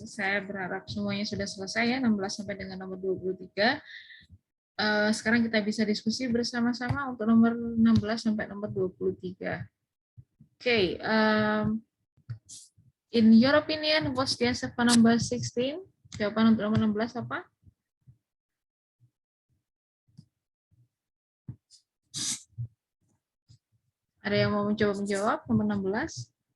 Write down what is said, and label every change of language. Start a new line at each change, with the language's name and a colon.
Indonesian: Saya berharap semuanya sudah selesai ya, 16 sampai dengan nomor 23. Sekarang kita bisa diskusi bersama-sama untuk nomor 16 sampai nomor 23.
English: Oke, in your opinion, what's the answer for number 16?
Indonesian: Jawaban untuk nomor 16 apa? Ada yang mau mencoba menjawab nomor 16?